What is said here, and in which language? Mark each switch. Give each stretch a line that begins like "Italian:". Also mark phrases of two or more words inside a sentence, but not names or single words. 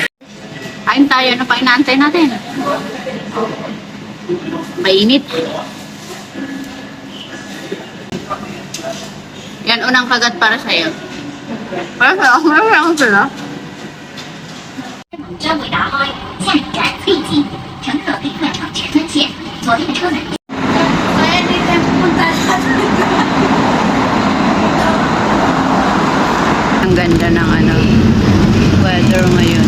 Filipino: Kain tayo. Ano pa inaantay natin? Mainit. Yan, unang kagat para sa'yo. Para sa'yo. Para sa'yo sila.
Chinese: 车尾打开，下一站飞机，乘客可以换乘直通线，左边的车门。
Filipino: Kaya di tayo pupunta sa Ang ganda ng weather ngayon.